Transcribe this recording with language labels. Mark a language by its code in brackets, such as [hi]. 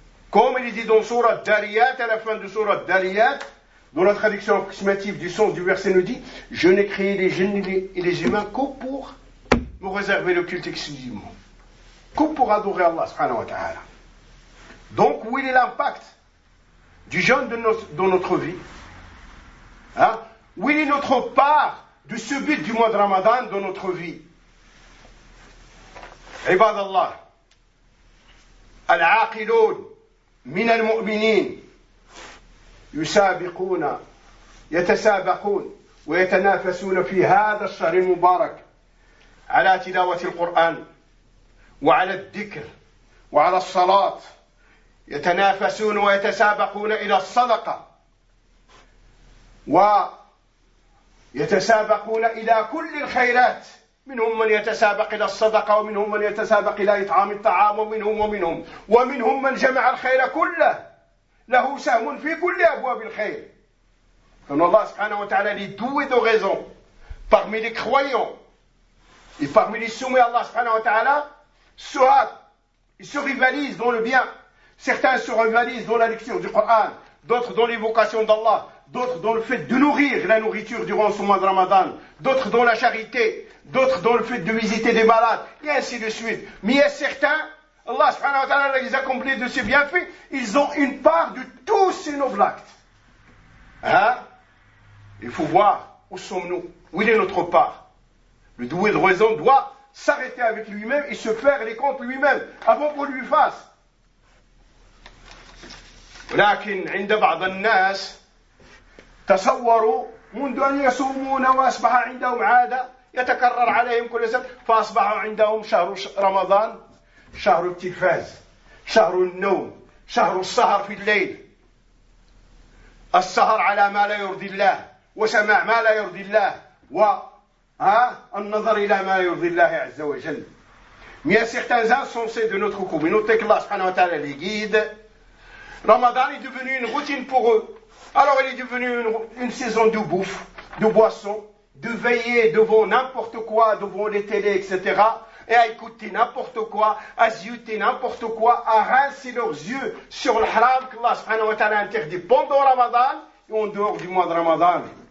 [fr] Comme il dit dans Surat Dariyat, à la fin de Surat Dariyat, dans la traduction approximative du sens du verset nous dit, je n'ai créé les jinns et les humains que pour me réserver le culte exclusivement. Que pour adorer Allah, subhanahu wa ta'ala. Donc, où est l'impact du jeûne dans notre vie? Hein? Où est notre part de ce but du mois de Ramadan dans notre vie? [ar] Ibad Allah, al-aqiloun, من المؤمنين يسابقون يتسابقون ويتنافسون في هذا الشهر المبارك على تلاوة القرآن وعلى الذكر وعلى الصلاة يتنافسون ويتسابقون إلى الصدقة ويتسابقون إلى كل الخيرات منهم من يتسابق إلى الصدقة ومنهم من يتسابق إلى إطعام الطعام ومنهم من جمع الخير كله له سهم في كل أبواب الخير. [fr] فإن الله سبحانه وتعالى لدوي دو غيزون parmi les croyants et parmi les soumis à الله سبحانه وتعالى soit ils se rivalisent dans le bien. Certains se rivalisent dans la lecture du Coran, d'autres dans l'évocation d'Allah, d'autres dans le fait de nourrir la nourriture durant ce mois de Ramadan, d'autres dans la charité, d'autres dans le fait de visiter des malades, et ainsi de suite. Mais il y a certains, Allah subhanahu wa ta'ala les accomplit de ses bienfaits, ils ont une part de tous ces nobles actes. Hein? Il faut voir où sommes-nous, où est notre part. Le doué de raison doit s'arrêter avec lui-même et se faire les comptes lui-même, avant qu'on lui fasse. [ar] ولكن عند بعض الناس تصوروا منذ أن يصومون وأصبح عندهم عادة يتكرر عليهم كل سنة فأصبح عندهم شهر رمضان شهر التلفاز شهر النوم شهر السهر في الليل السهر على ما لا يرضي الله وسماع ما لا يرضي الله والنظر إلى ما يرضي الله عز وجل. [fr] Mais il y a certains insensés de notre communauté que Allah subhanahu wa ta'ala les guide. Ramadan est devenu une routine pour eux. Alors il est devenu une saison de bouffe, de boisson, de veiller devant n'importe quoi, devant les télés, etc. Et à écouter n'importe quoi, à zioter n'importe quoi, à rincer leurs yeux sur le haram que Allah subhanahu wa ta'ala interdit pendant Ramadan et en dehors du mois de Ramadan.